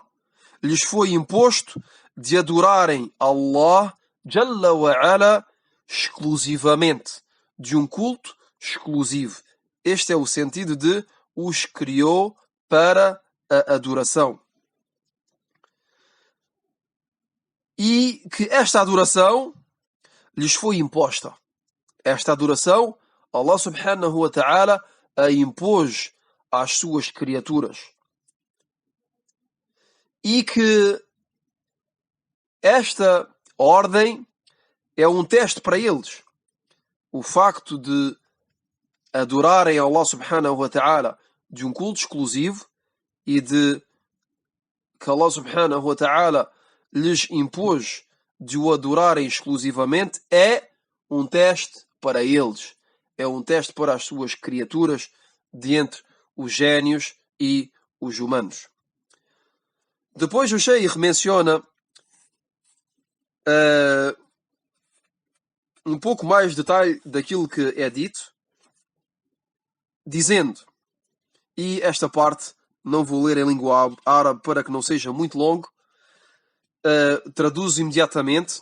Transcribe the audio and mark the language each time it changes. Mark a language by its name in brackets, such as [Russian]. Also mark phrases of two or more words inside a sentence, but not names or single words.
[Portuguese] Lhes foi imposto de adorarem [Arabic] الله جل وعلا [Portuguese] exclusivamente, de um culto exclusivo. Este é o sentido de os criou para a adoração. E que esta adoração lhes foi imposta. Esta adoração, [Arabic] الله سبحانه وتعالى [Portuguese] a impôs às suas criaturas. E que esta ordem é um teste para eles. O facto de adorarem [Arabic] الله سبحانه وتعالى [Portuguese] de um culto exclusivo e de que [Arabic] الله سبحانه وتعالى [Portuguese] lhes impôs de o adorarem exclusivamente é um teste para eles. É um teste para as suas criaturas de entre os génios e os humanos. Depois o Sheikh menciona um pouco mais detalhe daquilo que é dito, dizendo, e esta parte não vou ler em língua árabe para que não seja muito longo, traduzo imediatamente.